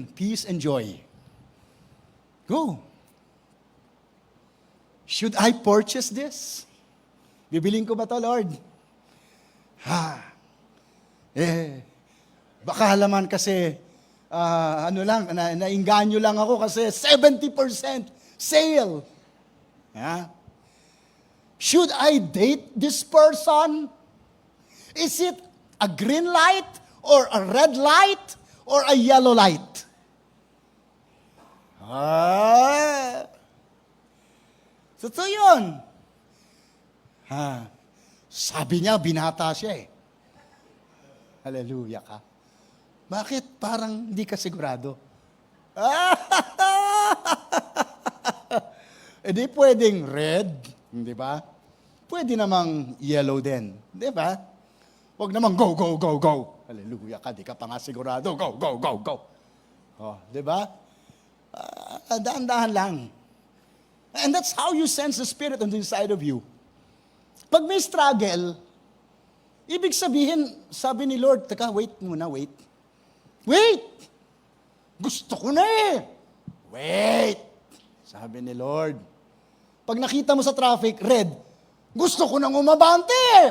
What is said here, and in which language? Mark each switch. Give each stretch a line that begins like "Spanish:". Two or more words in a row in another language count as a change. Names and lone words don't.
English: Peace and joy. Go. Should I purchase this?
Filipino: Bibiling ko ba to, Lord? Baka laman kasi, nainganyo lang ako kasi 70% sale.
English: Should I date this person? Is it a green light or a red light or a yellow light?
Filipino: Totoo yun. Sabi niya, binata siya Hallelujah ka. Bakit parang hindi ka sigurado? Di pwedeng red, di ba? Pwede namang yellow din, di ba? Huwag namang
English: go, go, go, go.
Filipino: Hallelujah ka, di ka pa nga sigurado.
English: Go, go, go, go.
Filipino: Di ba? Dahan-dahan lang.
English: And that's how you sense the Spirit on the inside of you.
Filipino: Pag may struggle, ibig sabihin, sabi ni Lord, teka, wait muna, wait. Wait! Gusto ko na Wait! Sabi ni Lord. Pag nakita mo sa traffic, red, gusto ko nang umabante.